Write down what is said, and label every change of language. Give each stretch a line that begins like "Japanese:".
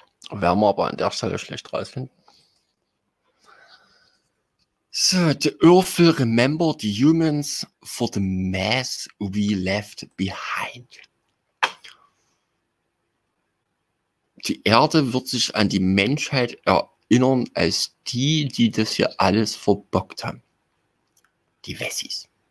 German: Werden wir aber an der Stelle schlecht rausfinden.
English: So, the Earth will remember the humans for the mess we left behind.
German: Die Erde wird sich an die Menschheit erinnern als die, die das hier alles verbockt haben. Die Wessis.